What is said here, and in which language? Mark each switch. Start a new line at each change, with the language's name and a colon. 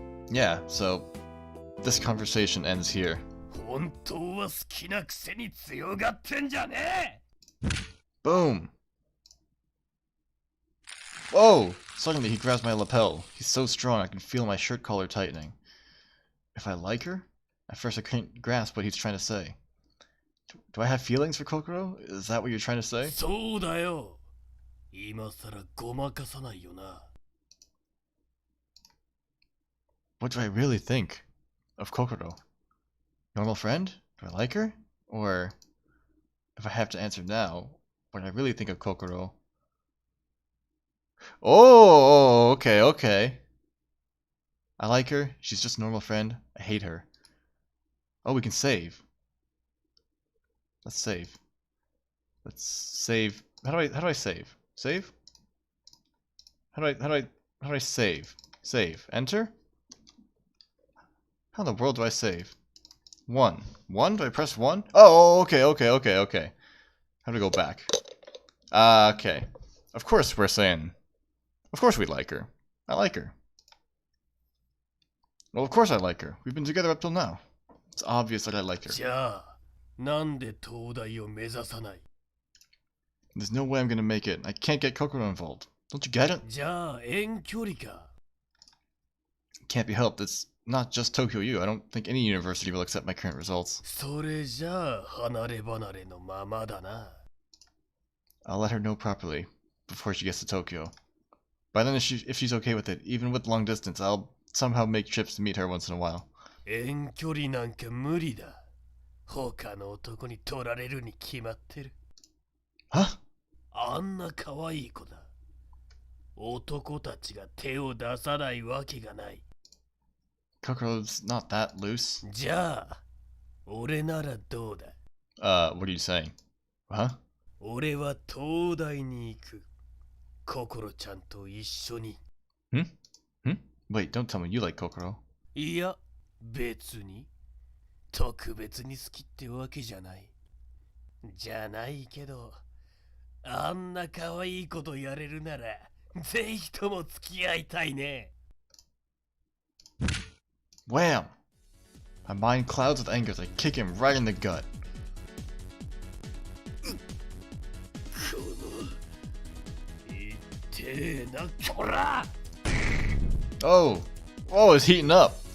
English: Yeah, so this conversation ends here.
Japanese: 本当は好きなくせに強がってんじゃねえ。
English: Boom. Whoa! Suddenly he grabs my lapel. He's so strong I can feel my shirt collar tightening. If I like her? At first I couldn't grasp what he's trying to say. Do I have feelings for Kokoro? Is that what you're trying to say?
Japanese: そうだよ。今さらごまかさないよな。
English: What do I really think of Kokoro? Normal friend? Do I like her? Or, if I have to answer now, what I really think of Kokoro... Oh, okay. I like her. She's just a normal friend. I hate her. Oh, we can save. Let's save. Let's save. How do I save? Save? How do I save? Save. Enter? How in the world do I save? 1. 1? Do I press 1? Oh, okay. How do I go back? Okay. Of course we're saying... Of course we like her. I like her. Well, of course I like her. We've been together up till now. It's obvious that I like her.
Japanese: じゃあ、なんで東大を目指さない？
English: There's no way I'm gonna make it. I can't get Kokoro involved. Don't you get it?
Japanese: じゃあ遠距離か。
English: Can't be helped. It's not just Tokyo U. I don't think any university will accept my current results.
Japanese: それじゃあ離れ離れのままだな。
English: I'll let her know properly before she gets to Tokyo. By then, if she's okay with it, even with long distance, I'll somehow make trips to meet her once in a while.
Japanese: 遠距離なんか無理だ。他の男に取られるに決まってる。
English: Huh?
Japanese: あんな可愛い子だ。男たちが手を出さないわけがない。
English: Kokoro's not that loose.
Japanese: じゃあ、俺ならどうだ？
English: What are you saying? Huh?
Japanese: 俺は東大に行く。ココロちゃんと一緒に。 Hmm?
English: Wait, don't tell me you like Kokoro.
Japanese: いや、別に。特別に好きってわけじゃない。じゃないけど、あんな可愛いことやれるなら、ぜひとも付き合いたいね。
English: Wham! My mind clouds with anger as I kick him right in the gut.
Japanese: この、いってえな、こら！
English: Oh! Oh, it's heating up!